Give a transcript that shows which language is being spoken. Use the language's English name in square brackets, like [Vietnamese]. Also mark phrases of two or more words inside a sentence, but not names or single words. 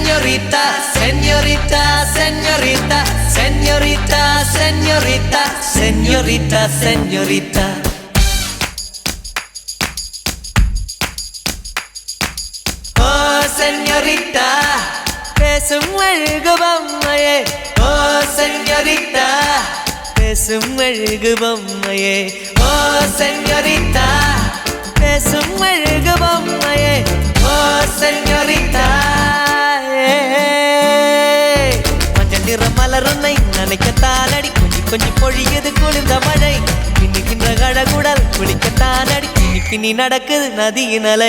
[Spanish] señorita, señorita, señorita, señorita, señorita, señorita, señorita. Oh, señorita, [Tamil] பேசும் அழகு பொம்மையே. Oh, señorita, பேசும் அழகு பொம்மையே. Oh, señorita, பேசும் அழகு பொம்மையே. [Spanish] Oh, señorita. [Tamil] மஞ்சள் நிற மலருன்னை நினைக்கத்தான் அடி கொஞ்சி கொஞ்சி பொழியது குளிர்ந்த மழை பின்னுகின்ற கழகுடல் குளிக்கத்தான் அடி பின்னி பின்னி நடக்குது நதியின் அலை.